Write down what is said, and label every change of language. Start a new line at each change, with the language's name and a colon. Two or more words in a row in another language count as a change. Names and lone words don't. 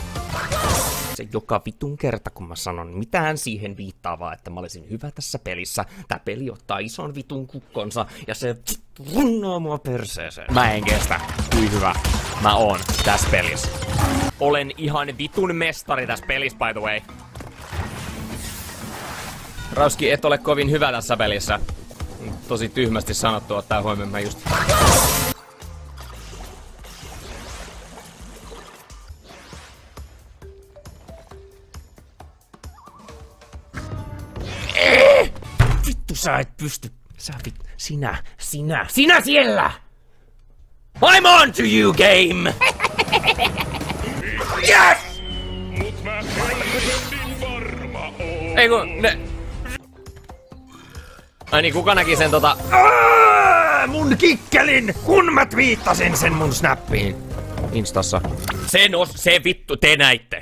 Finnish: Se joka vitun kerta kun mä sanon mitään siihen viittaavaa, että mä olisin hyvä tässä pelissä. Tää peli ottaa ison vitun kukkonsa ja se runnoo mua perseeseen. Mä en kestä, kuin hyvä mä oon tässä pelissä. Olen ihan vitun mestari tässä pelissä,
English: by the way.
Finnish: Rauski, et ole kovin hyvä tässä pelissä. Tosi tyhmästi sanottu, ottaa huomioon mä just... Vittu sä et pysty... Sinä siellä!
English: I'm on to you, game! Yes!
Finnish: Mut mä helvetin varma oon. Ei kun ne... Ai niin, kuka näki sen mun kikkelin, kun mä twiittasin sen mun snappiin. Instassa. Se vittu, te näitte.